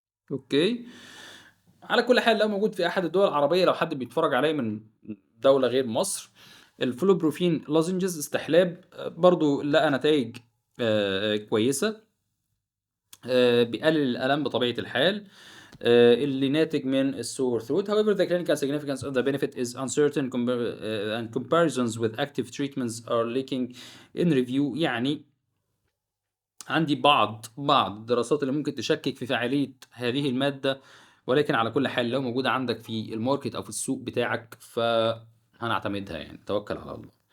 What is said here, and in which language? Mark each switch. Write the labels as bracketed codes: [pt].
[ar] اوكي، على كل حال لو موجود في احد الدول العربيه، لو حد بيتفرج عليا من دوله غير مصر، الفلوبروفين لازنجز استحلاب برضو لقى نتائج كويسه، بيقلل الالم بطبيعه الحال اللي ناتج من السور ثروت. [en] However, the clinical significance of the benefit is uncertain and comparisons with active treatments are lacking in review. [ar] يعني عندي بعض الدراسات اللي ممكن تشكك في فاعلية هذه المادة، ولكن على كل حال لو موجودة عندك في الماركت أو في السوق بتاعك فهنعتمدها، يعني توكل على الله.